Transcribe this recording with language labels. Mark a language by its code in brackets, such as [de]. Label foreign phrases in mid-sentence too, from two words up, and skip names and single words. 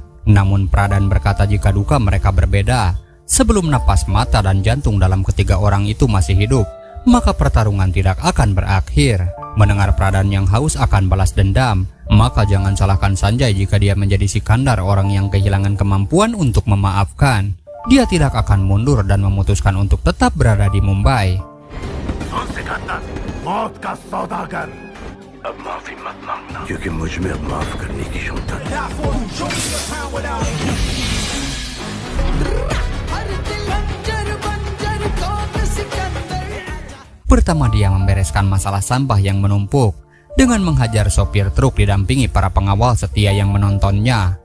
[id] Namun Pradhan berkata jika duka mereka berbeda. Sebelum napas mata dan jantung dalam ketiga orang itu masih hidup, maka pertarungan tidak akan berakhir. Mendengar Pradhan yang haus akan balas dendam, maka jangan salahkan Sanjay jika dia menjadi Sikandar, orang yang kehilangan kemampuan untuk memaafkan. Dia tidak akan mundur dan memutuskan untuk tetap berada di Mumbai. [hi] सिकंदर, मौत का सौदागर. अब माफी मत मांगना, क्योंकि मुझ में अब माफ करने की क्षमता है. [id] Pertama dia membereskan masalah sampah yang menumpuk dengan menghajar sopir truk didampingi para pengawal setia yang menontonnya.